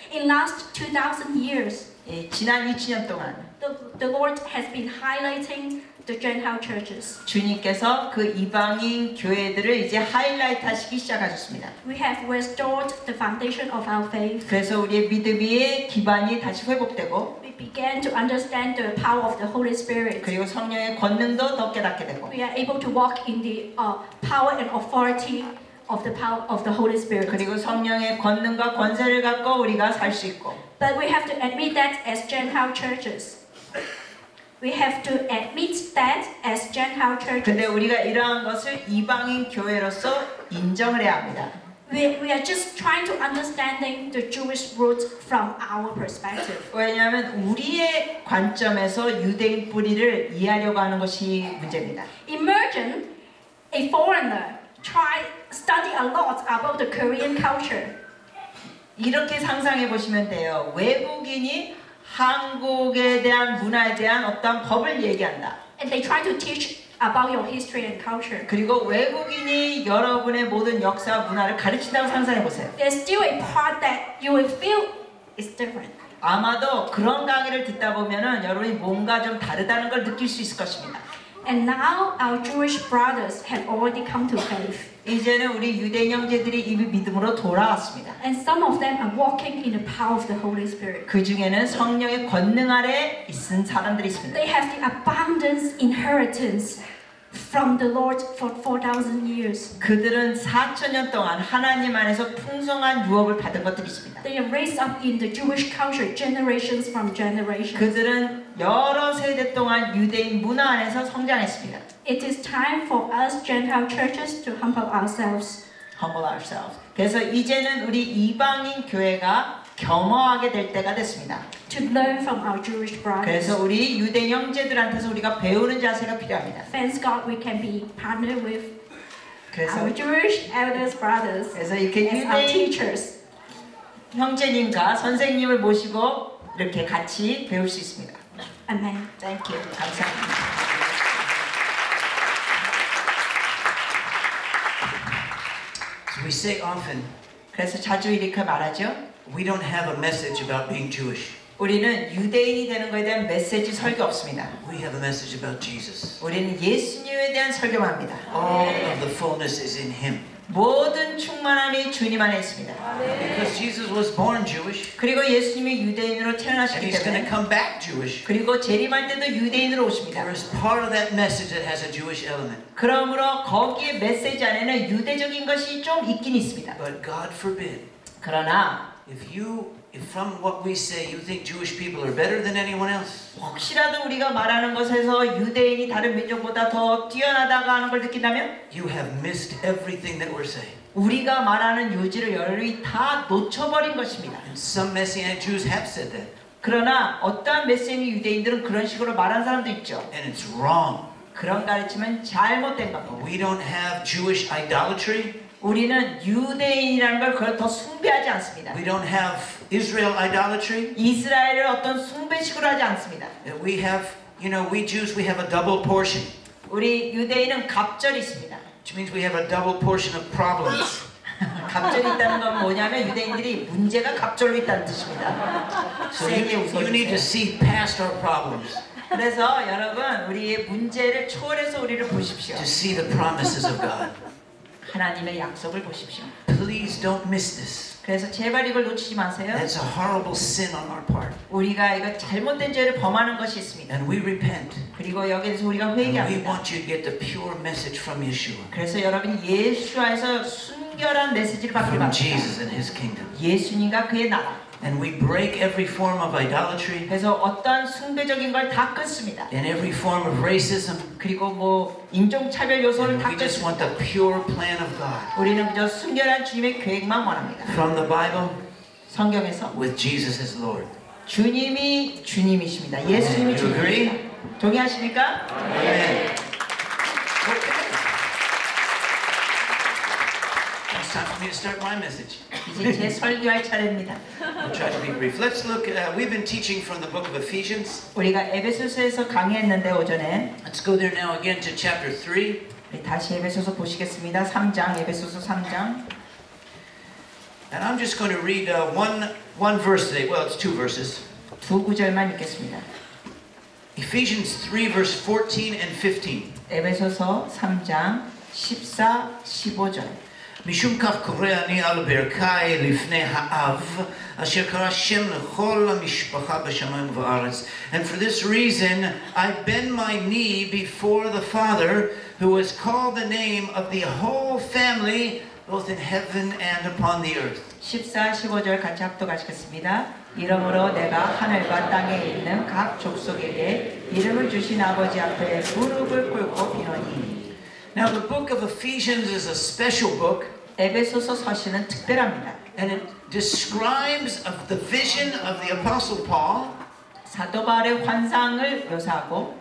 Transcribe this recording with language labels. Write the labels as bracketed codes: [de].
[en] In last 2,000 years, [ko] 지난 2000년 동안 [en] the Lord has been highlighting the Gentile churches. [ko] 주님께서 그 이방인 교회들을 이제 하이라이트 하시기 시작하셨습니다. [en] We have restored the foundation of our faith. [ko] 그래서 우리의 믿음의 기반이 다시 회복되고 [en] We began to understand the power of the Holy Spirit. [ko] 그리고 성령의 권능도 더 깨닫게 되고 [en] We are able to walk in the power and authority of the power of the Holy Spirit. [ko] 그리고 성령의 권능과 권세를 갖고 우리가 살 수 있고. [en] But we have to admit that as Gentile churches. We have to admit that as Gentile churches. [ko] 근데 우리가 이러한 것을 이방인 교회로서 인정을 해야 합니다. [en] We are just trying to understanding the Jewish roots from our perspective. [ko] 왜냐하면 우리의 관점에서 유대인 뿌리를 이해하려고 하는 것이 문제입니다. [en] Imagine a foreigner study a lot about the Korean culture. [ko] 이렇게 상상해 보시면 돼요. 외국인이 한국에 대한 문화에 대한 어떤 법을 얘기한다. [en] And they try to teach about your history and culture. [ko] 그리고 외국인이 여러분의 모든 역사 문화를 가르친다고 상상해 보세요. [en] There's still a part that you will feel is different. [ko] 아마도 그런 강의를 듣다 보면은 여러분이 뭔가 좀 다르다는 걸 느낄 수 있을 것입니다. [en] And now our Jewish brothers have already come to faith. [ko] 이제는 우리 유대인 형제들이 이미 믿음으로 돌아왔습니다. [en] And some of them are walking in the power of the Holy Spirit. [ko] 그 중에는 성령의 권능 아래 있은 사람들이 있습니다. [en] They have the abundance inheritance from the Lord for 4,000 years. [ko] 그들은 4,000년 동안 하나님 안에서 풍성한 유업을 받은 것들이 있습니다. [en] They are raised up in the Jewish culture generations from generations. [ko] 그들은 여러 세대 동안 유대인 문화 안에서 성장했습니다. [en] It is time for us Gentile churches to humble ourselves. Humble ourselves. [ko] 그래서 이제는 우리 이방인 교회가 겸허하게 될 때가 됐습니다. [en] To learn from our Jewish brothers. [ko] 그래서 우리 유대인 형제들한테서 우리가 배우는 자세가 필요합니다. [en] Thanks God we can be partnered with [ko] 그래서 [en] our Jewish elders brothers [ko] 그래서 이렇게 [en] as our [ko] 유대인 [en] teachers. [ko] 형제님과 선생님을 모시고 이렇게 같이 배울 수 있습니다. [en] Amen. Thank you. [ko] 감사합니다. [en] So we say often, [ko] 그래서 자주 이렇게 말하죠. [en] we don't have a message about being Jewish. [ko] 우리는 유대인이 되는 것에 대한 메시지 설교 없습니다. [en] We have a message about Jesus. [ko] 우리는 예수님에 대한 설교만 합니다. [en] All of the fullness is in Him. [ko] 모든 충만함이 주님 안에 있습니다. [en] Because Jesus was born Jewish, [ko] 그리고 예수님이 유대인으로 [en] and [ko] 태어나셨기 [en] He's going to [ko] 때문에 [en] come back Jewish. [ko] 그리고 재림할 때도 유대인으로 오십니다. [en] There is part of that message that has a Jewish element. [ko] 그러므로 거기에 메시지 안에는 유대적인 것이 좀 있긴 있습니다. [en] But God forbid, [ko] 그러나 [en] if from what we say you think Jewish people are better than anyone else, [ko] 혹시라도 우리가 말하는 것에서 유대인이 다른 민족보다 더 뛰어나다고 하는 걸 느낀다면 [en] you have missed everything that we're saying. [ko] 우리가 말하는 요지를 여러분이 다 놓쳐버린 것입니다. [en] And some Messianic Jews have said that, [ko] 그러나 어떠한 메시지 유대인들은 그런 식으로 말하는 사람도 있죠. [en] and it's wrong. [ko] 그런 가르침은 잘못된 겁니다. [en] We don't have Jewish idolatry. [ko] 우리는 유대인이라는 걸 그걸 더 숭배하지 않습니다. [en] We don't have Israel idolatry. [ko] 이스라엘을 어떤 숭배식으로 하지 않습니다. [en] We have, we Jews, we have a double portion, [ko] 우리 유대인은 갑절이 있습니다. [en] which means we have a double portion of problems. [ko] 갑절이 있다는 건 뭐냐면 유대인들이 문제가 갑절로 있다는 뜻입니다. [en] So [ko] 세게 [en] you need to [ko] 웃어주세요. [en] see past our problems [ko] 그래서 여러분 우리의 문제를 초월해서 우리를 보십시오. [en] to see the promises of God. [ko] 하나님의 약속을 보십시오. [en] Please don't miss this. [ko] 그래서 제발 이걸 놓치지 마세요. [en] That's a horrible sin on our part. [ko] 우리가 이거 잘못된 죄를 범하는 것이 있습니다. [en] And we repent. [ko] 그리고 여기서 우리가 [en] And we [ko] 회개합니다. [en] want you to get the pure message from Yeshua, [ko] 그래서 여러분이 예수와에서 순결한 메시지를 받기를 [en] from [ko] 바랍니다. [en] Jesus and His kingdom. [ko] 예수님과 그의 나라. [en] And we break every form of idolatry [ko] 그래서 어떠한 숭배적인 걸 다 끊습니다. [en] and every form of racism. [ko] 그리고 뭐 인종차별 요소를 [en] And [ko] 다 [en] we just [ko] 끊습니다. [en] want the pure plan of God. [ko] 우리는 그저 순결한 주님의 계획만 원합니다. [en] From the Bible, [ko] 성경에서 [en] with Jesus as Lord. [ko] 주님이 주님이십니다. 예수님이 [en] You agree? [ko] 주님입니다. 동의하십니까? [en] Amen. It's time for me to start my message. [ko] 이제 제 설교할 차례입니다. [en] I'll try to be brief. Let's look. We've been teaching from the book of Ephesians. [ko] 우리가 에베소서에서 강의했는데 오전에 [en] Let's go there now again to chapter 3. [ko] 우리 다시 에베소서 보시겠습니다. 3장 에베소서 3장. [en] And I'm just going to read one verse today. Well, it's two verses. [ko] 두 구절만 읽겠습니다. [en] Ephesians 3 verse 14 and 15. [ko] 에베소서 3장 14, 15절. [he] משום כך קורא אני על ברכי לפני האב, אשר קרא שם לכל המשפחה בשמיים ובארץ. [en] And for this reason, I bend my knee before the Father, who has called the name of the whole family both in heaven and upon the earth. [ko] 14, 15절 같이 합독하시겠습니다. 이러므로 내가 하늘과 땅에 있는 각 족속에게 이름을 주신 아버지 앞에 무릎을 꿇고 비노니. [en] Now the book of Ephesians is a special book, [ko] 에베소서 서신은 특별합니다. [en] and it describes of the vision of the Apostle Paul [ko] 사도 바울의 환상을 묘사하고